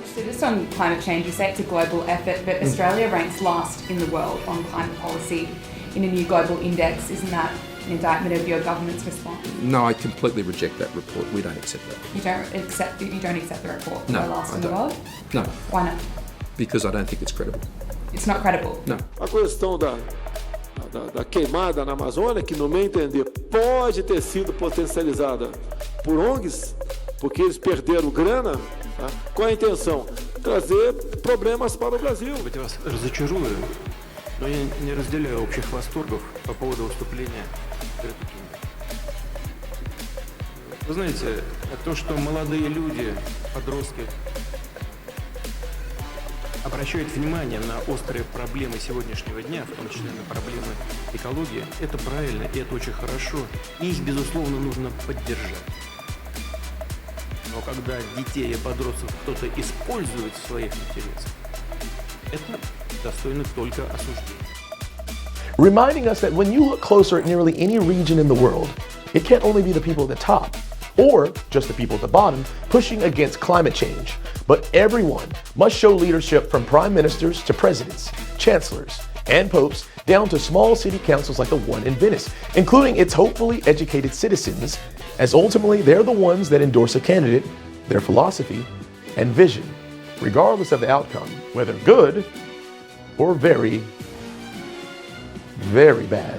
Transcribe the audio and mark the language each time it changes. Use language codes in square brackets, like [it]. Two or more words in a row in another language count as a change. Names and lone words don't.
[en] So just on climate change, you say it's a global effort, but Australia ranks last in the world on climate policy in a new global index. Isn't that an indictment of your government's response? No, I completely reject that report. We don't accept that. You don't accept the report? No, we're last I in don't. the world? No. Why not? Because I don't think it's credible. It's not credible? No. [pt] A questão da queimada na Amazônia, que no meu entender pode ter sido potencializada por ONGs, porque eles perderam grana, tá? Qual a intenção? Trazer problemas para o Brasil. [ru] Я вас разочарую, но я не разделяю общих восторгов по поводу выступления Греты Тунберг. Вы знаете, то, что молодые люди, подростки, обращают внимание на острые проблемы сегодняшнего дня, в том числе на проблемы экологии, это правильно и это очень хорошо. И их, безусловно, нужно поддержать. Но когда детей и подростков кто-то использует в своих интересах, это достойно только осуждения. [en] Reminding us that when you look closer at nearly any region in the world, it can't only be the people at the top, or just the people at the bottom, pushing against climate change. But everyone must show leadership from prime ministers to presidents, chancellors, and popes, down to small city councils like the one in Venice, including its hopefully educated citizens, as ultimately they're the ones that endorse a candidate, their philosophy, and vision, regardless of the outcome, whether good or very, very bad.